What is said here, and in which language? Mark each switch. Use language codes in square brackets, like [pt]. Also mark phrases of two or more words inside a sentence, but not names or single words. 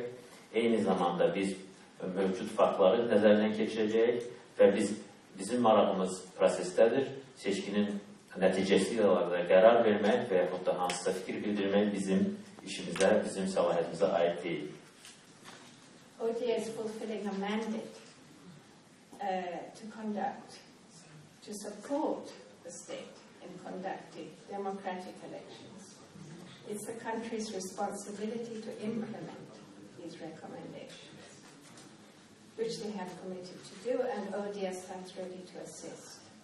[az] Eyni zamanda biz mövcud faktları nəzərdən keçirəcəyik və bizim marağımız prosesdədir. Seçkinin nəticəsi ilə əlaqədar qərar vermək və yaxud da hansısa fikir bildirmək bizim işimizə, bizim səlahiyyətimizə aid deyil. [en] ODA is fulfilling a mandate to conduct, to support the state in conducting democratic elections. It's the country's responsibility to implement these recommendations, which they have committed to do, and ODA stands ready to assist.